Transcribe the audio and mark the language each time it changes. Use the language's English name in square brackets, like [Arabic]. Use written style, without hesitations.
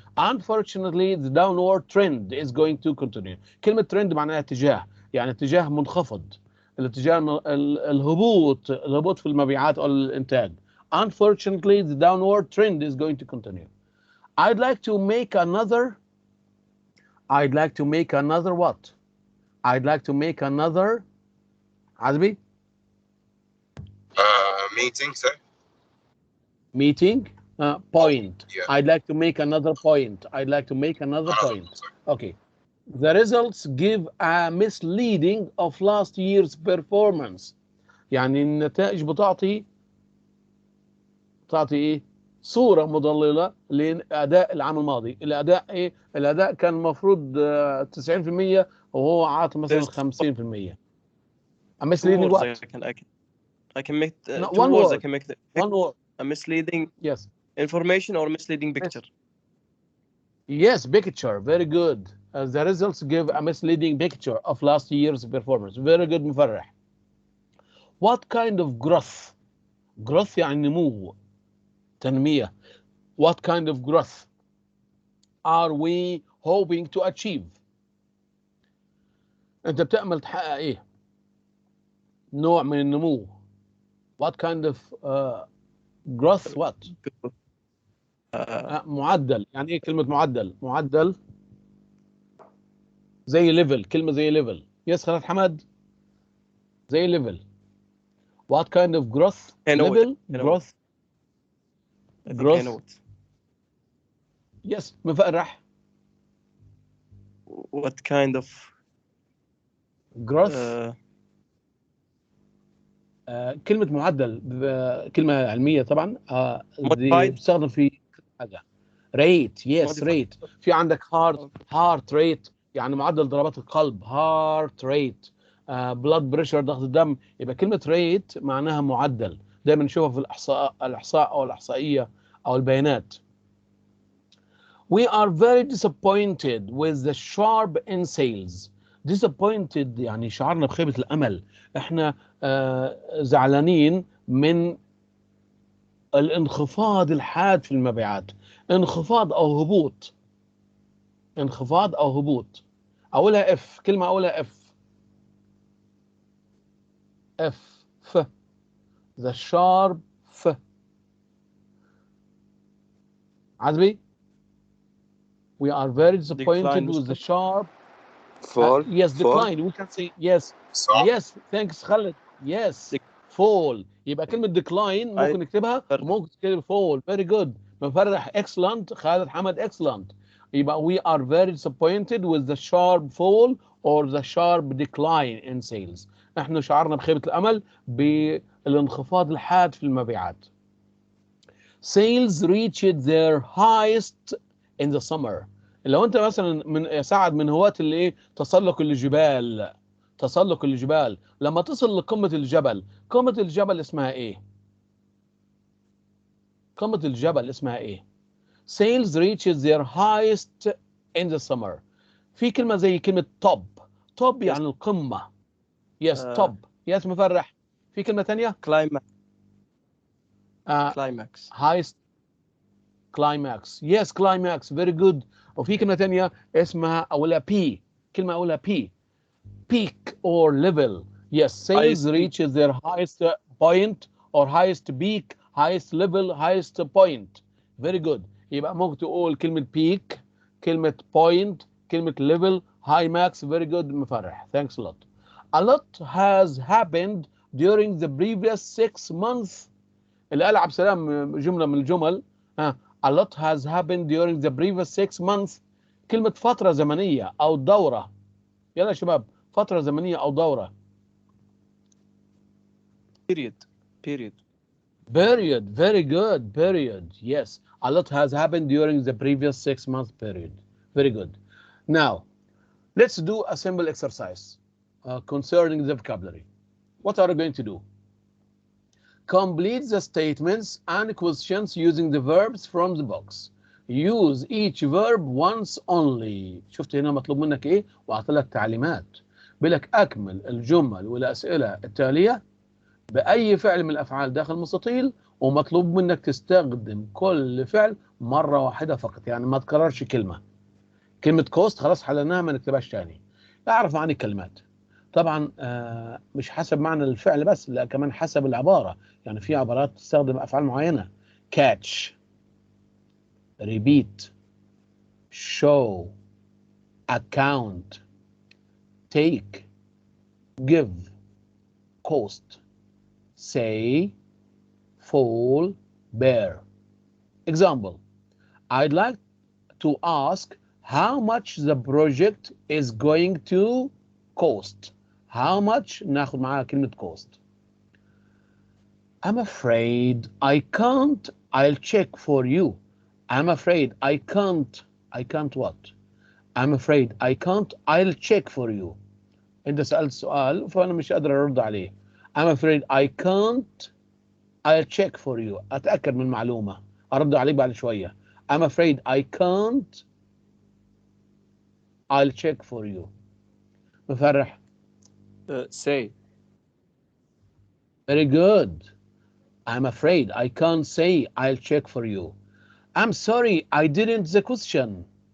[English] Unfortunately, the downward trend is going to continue. [Arabic] كلمة trend معناها اتجاه، يعني اتجاه منخفض. الاتجاه الهبوط في المبيعات او الانتاج. [English] Unfortunately, the downward trend is going to continue. I'd like to make another what? I'd like to make another عزبي? Meeting, sir. Meeting? Point. Yeah. I'd like to make another point. point. Okay. The results give a misleading of last year's performance. [Arabic] يعني النتائج بتعطي ايه؟ صورة مضللة لأداء العام الماضي. الأداء ايه؟ الأداء كان المفروض 90% وهو عاطي مثلا 50%. [English] A misleading what? I can make no, two one words. word. I can make one word. A misleading information or misleading picture. Yes, picture. Very good. The results give a misleading picture of last year's performance. Very good, مفرح. What kind of growth? [Arabic] Growth يعني نمو، تنمية. [English] What kind of growth are we hoping to achieve? [Arabic] أنت بتأمل تحقق إيه؟ نوع من النمو. [English] What kind of growth what؟ معدل. [Arabic] يعني إيه كلمة معدل؟ معدل زي ليفل، كلمة زي ليفل. يس خالد حمد، زي ليفل. [English] What kind of growth? level growth. growth. Yes مفرح. What kind of [Arabic] growth؟ كلمة معدل كلمة علمية طبعا. دي بتستخدم في حاجة. rate. [English] yes rate. [Arabic] في عندك heart rate يعني معدل ضربات القلب. [English] heart rate. blood pressure [Arabic] ضغط الدم. يبقى كلمة rate معناها معدل. دايما نشوفها في الإحصاء أو الإحصائية أو البيانات. [English] We are very disappointed with the sharp in sales. [Arabic] disappointed يعني شعرنا بخيبة الأمل. احنا زعلانين من الانخفاض الحاد في المبيعات. انخفاض أو هبوط. انخفاض أو هبوط. أولها اف. كلمة أولها اف. اف. ف. [English] the sharp [Arabic] ف. عزبي. [English] We are very disappointed with the sharp. Yes, decline. We can say yes. Yes, thanks خالد. Yes, fall. [Arabic] يبقى كلمة decline ممكن نكتبها وممكن تكتب fall. [English] Very good. مفرح excellent. خالد حمد excellent. يبقى we are very disappointed with the sharp fall or the sharp decline in sales. [Arabic] نحن شعرنا بخيبة الأمل بالانخفاض الحاد في المبيعات. [English] Sales reached their highest in the summer. [Arabic] لو انت مثلا من سعد من هواة اللي ايه تسلق الجبال. تسلق الجبال. لما تصل لقمة الجبل، قمة الجبل اسمها ايه؟ قمة الجبل اسمها ايه؟ [English] Sales reaches their highest in the summer. [Arabic] في كلمة زي كلمة top. top يعني القمة. [English] yes top. yes [Arabic] مفرح. في كلمة تانية؟ [English] climax. climax. highest climax. yes climax. very good. [Arabic] وفي كلمة تانية اسمها أولها P. كلمة أولها P. [English] peak or level. yes sales reaches their highest point or highest peak, highest level, highest point. very good. [Arabic] يبقى ممكن تقول كلمة peak، كلمة point، كلمة level، high max. [English] very good مفرح. thanks a lot. a lot has happened during the previous 6 months. [Arabic] اللي قال عبد السلام جملة من الجمل. [English] a lot has happened during the previous 6 months. [Arabic] كلمة فترة زمنية أو دورة. يلا يا شباب، فترة زمنية أو دورة. [English] period. very good. period. yes a lot has happened during the previous 6 month period. very good. now let's do a simple exercise concerning the vocabulary. what are we going to do? Complete the statements and questions using the verbs from the box. Use each verb once only. [Arabic] شفت هنا مطلوب منك ايه؟ واعطيلك تعليمات. بلك اكمل الجمل والاسئله التاليه باي فعل من الافعال داخل المستطيل، ومطلوب منك تستخدم كل فعل مره واحده فقط، يعني ما تكررش كلمه. كلمه كوست خلاص حللناها ما نكتبهاش تاني. اعرف معاني الكلمات. طبعا مش حسب معنى الفعل بس، لا كمان حسب العبارة. يعني في عبارات تستخدم أفعال معينة. [English] catch, repeat, show, account, take, give, cost, say, fall, bear. example, I'd like to ask how much the project is going to cost. [Arabic] how much ناخد معاها كلمة cost. [English] I'm afraid I can't. I'll check for you. I'm afraid I can't. I can't what? I'm afraid I can't. I'll check for you. [Arabic] انت سألت سؤال فأنا مش قادر أرد عليه. [English] I'm afraid I can't. I'll check for you. [Arabic] أتأكد من معلومة أرد عليه بعد شوية. [English] I'm afraid I can't. I'll check for you. مفرح. say. Very good. I'm afraid I can't say I'll check for you. I'm sorry I didn't the question.